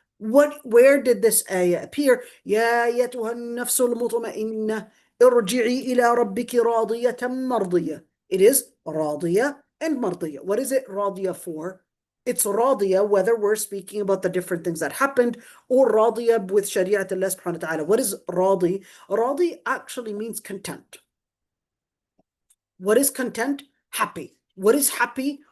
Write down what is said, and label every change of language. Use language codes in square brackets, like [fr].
[en] Where did this ayah appear? [ar] يا أيتها النفس المطمئنة ارجعي إلى ربك راضية مرضية. [en] It is راضية and مرضية. What is it راضية for? It's راضية whether we're speaking about the different things that happened, or راضية with Shariat Allah subhanahu wa ta'ala. What is راضي? راضي actually means content. What is content? Happy. What is happy?